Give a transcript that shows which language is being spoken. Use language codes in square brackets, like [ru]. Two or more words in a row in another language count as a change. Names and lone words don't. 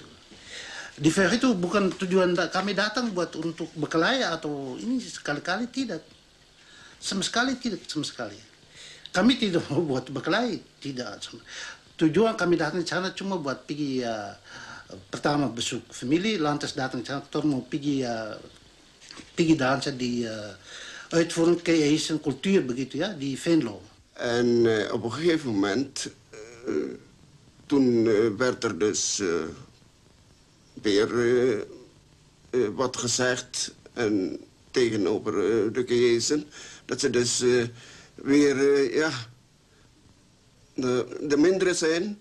[id] Di Veeg itu bukan tujuan kami datang buat untuk berkelahi atau ini sekali-kali tidak, sama sekali tidak, sama sekali. Kami tidak mau buat berkelahi, tidak. Tujuan kami datang ke sana cuma buat pergi pertama besuk family, lantas datang ke sana kita mau pergi dansen di [nl] uitvoering creation cultuur [id] begitu ya di Venlo. [nl] En op een gegeven moment, toen werd er dus weer wat gezegd en tegenover de Geezen, dat ze dus weer de mindere zijn.